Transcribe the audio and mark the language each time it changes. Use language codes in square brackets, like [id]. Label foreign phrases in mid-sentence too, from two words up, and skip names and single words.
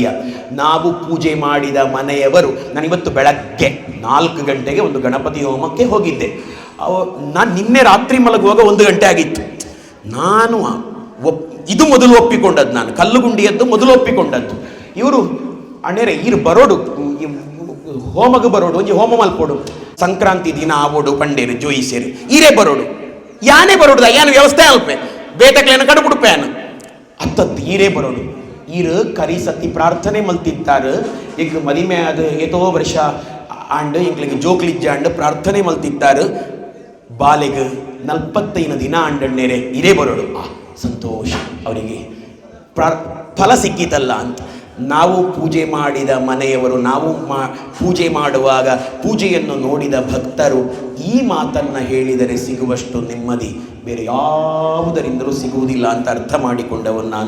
[kn] ನಾವು ಪೂಜೆ ಮಾಡಿದ ಮನೆಯವರು, ನಾನಿವತ್ತು ಬೆಳಗ್ಗೆ 4 ಗಂಟೆಗೆ ಒಂದು ಗಣಪತಿ ಹೋಮಕ್ಕೆ ಹೋಗಿದ್ದೆ. ನಾನು ನಿನ್ನೆ ರಾತ್ರಿ ಮಲಗುವಾಗ 1 ಗಂಟೆ ಆಗಿತ್ತು. ನಾನು ಇದು ಮೊದಲು ಒಪ್ಪಿಕೊಂಡದ್ದು, ನಾನು ಕಲ್ಲುಗುಂಡಿಯದ್ದು ಮೊದಲು ಒಪ್ಪಿಕೊಂಡದ್ದು. [tcy] ಇವರು ಅಣ್ಣೇರೆ ಇರು ಬರೋಡು ಹೋಮಗ ಬರೋಡು ಒಂಜಿ ಹೋಮ ಮಲ್ಪೋಡು ಸಂಕ್ರಾಂತಿ ದಿನ ಆವೋಡು ಪಂಡೇರು ಜೋಯಿಸೇರಿ ಈರೇ ಬರೋಡು ಯಾನೇ ಬರೋಡು ಏನು ವ್ಯವಸ್ಥೆ ಅಲ್ಪೆ ಬೇಟಕ್ಲೇನ ಕಡುಬುಡುಪೇನು ಅತ್ತತ್ತು ಈರೇ ಬರೋಡು. ಈರು ಕರಿ ಸತಿ ಪ್ರಾರ್ಥನೆ ಮಲ್ತಿತ್ತಾರು. ಈಗ ಮದಿಮೆ ಅದು ಏತೋ ವರ್ಷ ಆಂಡ್ ಇಂಗ್ಲಿಗೆ ಜೋಕ್ಲಿಜ್ಜ ಅಂಡ್ ಪ್ರಾರ್ಥನೆ ಮಲ್ತಿತ್ತಾರು. ಬಾಲೆಗೆ 45 ದಿನ ಅಂಡಣ್ಣೇರೆ ಇರೇ ಬರೋಡು. [kn] ಸಂತೋಷ, ಅವರಿಗೆ ಫಲ ಸಿಕ್ಕಿತಲ್ಲ ಅಂತ. ನಾವು ಪೂಜೆ ಮಾಡಿದ ಮನೆಯವರು, ನಾವು ಪೂಜೆ ಮಾಡುವಾಗ ಪೂಜೆಯನ್ನು ನೋಡಿದ ಭಕ್ತರು ಈ ಮಾತನ್ನು ಹೇಳಿದರೆ ಸಿಗುವಷ್ಟು ನೆಮ್ಮದಿ ಬೇರೆ ಯಾವುದರಿಂದಲೂ ಸಿಗುವುದಿಲ್ಲ ಅಂತ ಅರ್ಥ ಮಾಡಿಕೊಂಡವನು ನಾನು.